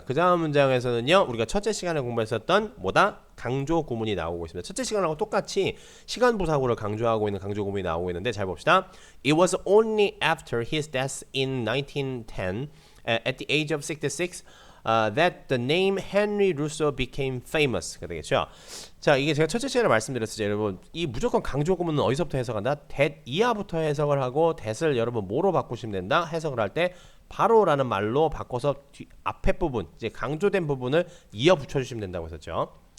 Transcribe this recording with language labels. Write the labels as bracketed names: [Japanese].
[Korean] 그 다음 문장에서는요, 우리가 첫째 시간에 공부했었던 뭐다? 강조 구문이 나오고 있습니다. 첫째 시간하고 똑같이 시간부 사고를 강조하고 있는 강조 구문이 나오고 있는데 잘 봅시다. [English] It was only after his death in 1910, at the age of 66, that the name Henry Rousseau became famous가 되겠죠. [Korean] 자, 이게 제가 첫째 시간에 말씀드렸었죠. 여러분, 이 무조건 강조 구문은 어디서부터 해석한다? that 이하부터 해석을 하고 that을 여러분 뭐로 바꾸시면 된다? 해석을 할 때 바로라는 말로 바꿔서 앞에 부분, 이제 강조된 부분을 이어 붙여주시면 된다고 했었죠.